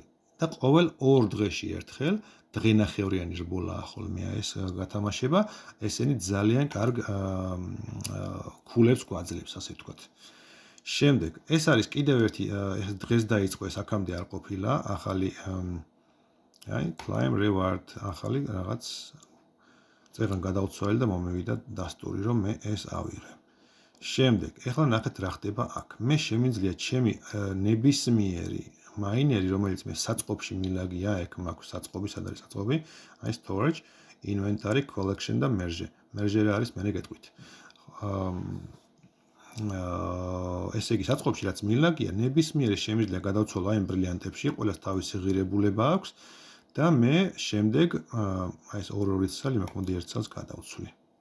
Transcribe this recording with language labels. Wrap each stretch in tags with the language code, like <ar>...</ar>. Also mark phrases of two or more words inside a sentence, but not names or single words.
<ka>და ყოველ 2 დღეში ერთხელ დღენახევრიანი რბოლაა ხოლმე ეს გათამაშება, ესენი ძალიან კარგ ქულებს გვაძლევს, ასე ვთქვათ. შემდეგ, ეს არის კიდევ ერთი დღეს დაიწყო ეს აქამდე არ ყოფილა, ახალი აი</ka> <en>climb reward,</en> <ka>ახალი რაღაც წეგან გადავცვალე და მომევიდა დასტური, რომ მე ეს ავიღე. შემდეგ, ეხლა ნახეთ რა ხდება აქ. მე შემიძლია ჩემი ნებისმიერი მაინერი, რომელიც მე საწყობში მილაგია, ეგ მაქვს საწყობი, სად არის საწყობი?</ka> <en>აი storage, inventory, collection და merge.</en> <ka>merge რა არის, მე გეტყვით. ესე იგი საწყობში რაც მილაგია, ნებისმიერი შემიძლია გადავცვალო აი ბრილიანტებში, ყველას თავისი ღირებულება აქვს. და მე შემდეგ აი ეს 2 წელი მაქვს, მოდი 1 წელს გადავცვლი.</ka>